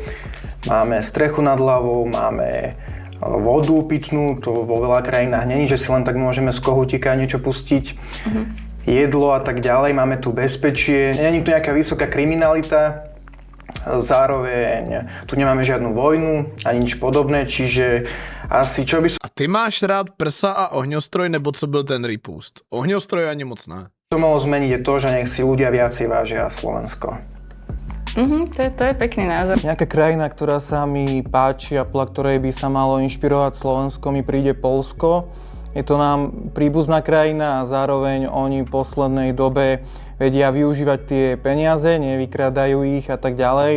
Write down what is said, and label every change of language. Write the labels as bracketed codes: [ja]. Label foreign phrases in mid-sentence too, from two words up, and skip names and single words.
[sk] Máme strechu nad hlavou, máme vodu pitnú, to vo veľa krajinách není, že si len tak môžeme z kohútika niečo pustiť. Jedlo a tak ďalej, máme tu bezpečie, není tu nejaká vysoká kriminalita, zároveň tu nemáme žiadnu vojnu ani nič podobné, čiže asi čo by som... [cs] A ty máš rád prsa a ohňostroj, nebo co byl ten repost? Ohňostroj ani moc ne. [sk] To mohol zmeniť je to, že nech si ľudia viacej vážia Slovensko. To je pekný názor. Nejaká krajina, ktorá sa mi páči a podľa ktorej by sa malo inšpirovať Slovensko, mi príde Poľsko. Je to nám príbuzná krajina a zároveň oni v poslednej dobe vedia využívať tie peniaze, nevykradajú ich a tak ďalej.